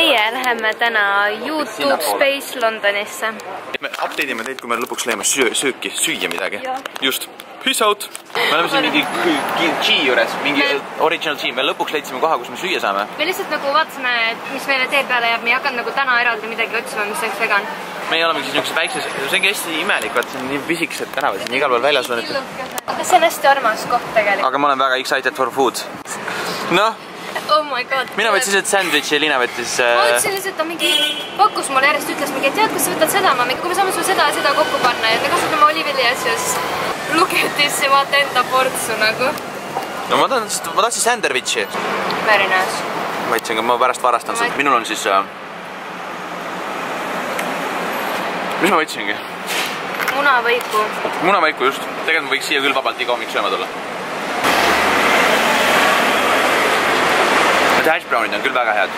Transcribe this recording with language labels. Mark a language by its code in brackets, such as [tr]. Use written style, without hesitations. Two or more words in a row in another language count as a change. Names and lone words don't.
[et] läheme täna YouTube Space Londonisse. Me update'ime teid, kui me lõpuks läheme süüa midagi. [en] Just. Peace out! [et] Me oleme siin mingi G juures, mingi [en] original G. [et] Me lõpuks leidsime koha, kus me süüa saame. Me lihtsalt nagu vaatasime, mis meile tee peale jääb. Me ei hakanud nagu täna eraldi midagi otsima, mis oleks vegan. Meie olemegi siis niisugused väikses, see ongi hästi imelik, vaat see on nii pisikesed tänavad, siin igal pool väljas on. Aga see on hästi armas koht tegelikult. Aga ma olen väga [en] excited for food. [et] Noh. [en] Oh my god. [et] Mina võtsin lihtsalt sandwichi ja Liina võttis... Ma võtsin lihtsalt, ta mingi pakkus mulle järjest, ütles mingi, et tead, kas sa võtad seda? Ma mingi, kui me saame sul seda ja seda kokku panna ja me kasutame olivili asju, siis lugetisse vaata enda portsu nagu. No ma tahtsin sandwichi. [en] Very nice. [et] Ma võtsin, aga ma pärast varastan seda. Minul on siis... Mis ma võtsingi? Munavõiku. Munavõiku, just. Tegelikult ma võiks siia küll vabalt iga hommik sööma tulla. [en] Hash brownid [et] on küll väga head.